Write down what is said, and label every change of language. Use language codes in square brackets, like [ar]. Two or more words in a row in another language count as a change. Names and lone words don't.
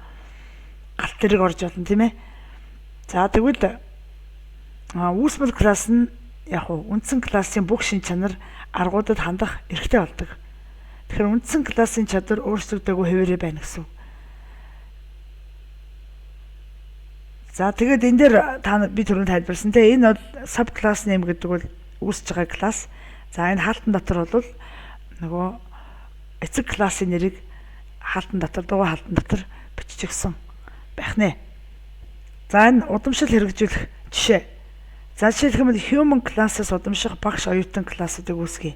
[mn] Галт тэрэг орж болно тийм ээ. За тэгвэл үүсмэл класс нь яг үндсэн классын бүх шин чанар аргуудад хандах эрхтэй болдог. Тэгэхээр үндсэн классын чадвар өөрчлөгдөөгүй хэвээрээ байна гэсэн үг. За тэгээд энэ дээр би түрүүнд тайлбарсан те энэ бол [en] sub class name [mn] гэдэг бол үүсэж байгаа класс. За энэ хаалтан дотор бол нөгөө эцэг классын нэрийг хаалтан дотор дугуй хаалтан дотор биччихсэн байх нэ. За энэ удамшил хэрэгжүүлэх жишээ. За жишээлх юм бол [en] human class- [mn] аас удамших багш оюутан классуудыг үүсгэе.